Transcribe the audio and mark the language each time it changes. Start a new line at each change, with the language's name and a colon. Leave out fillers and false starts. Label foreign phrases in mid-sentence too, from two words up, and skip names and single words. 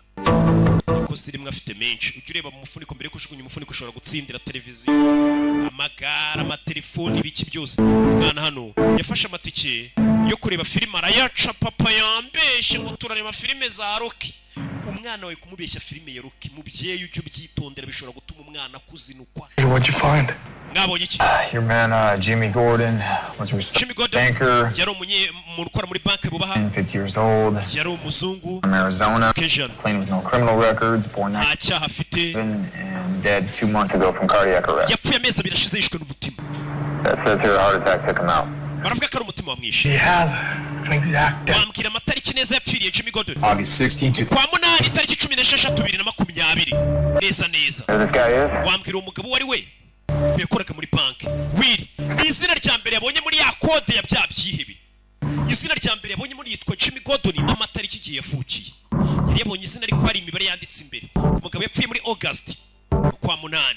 Kinyarwanda: Ko sirimwe afite menshi. Ujye ureba mu mufuniko mbere ko ujugunya umufuniko ushobora gutsindira televiziyo, amagara, amatelefoni, ibiki byose. Mwana hano yafashe amatike yo kureba filime arayaca papa yambeshe ngo turareba filime za Rocky. Umwana wawe kumubeshya filime ya Rocky mubyeyi ujye ubyitondera bishobora gutuma umwana kuzinukwa.
English: Hey, what'd you find?
Kinyarwanda: Mwabonye iki?
English: Your man, Jimmy Gordon, was a respected banker.
Kinyarwanda: Yari umuntu ukora muri banki bubaha.
English: 50 years old.
Kinyarwanda: Yari umuzungu.
English: From Arizona. Cajun. Clean with no criminal records. Born
Kinyarwanda: nta cyaha afite.
English: And dead 2 months ago from cardiac arrest.
Kinyarwanda: Yapfuye amezi abiri ashize yishwe n'umutima.
English: That says here a heart attack took him out.
Kinyarwanda: Baravuga ko ari umutima wamwishe.
English: Do you have an exact date?
Kinyarwanda: Wambwira amatariki neza yapfiriye Jimmy Gordon.
English: August 16th.
Kinyarwanda: Kwa munani tariki 16 2020. Neza neza. Wambwira umugabo wari we. Yakoraga muri banki. Wiri. Izina rya mbere yabonye muri ya kode ya bya byihebe. Izina rya mbere yabonye muri yitwa Jimmy Gordon amatariki igihe yafukiye. Yari yabonye izina ariko hari imibare yanditse imbere. Umugabo yapfuye muri August kwa munani.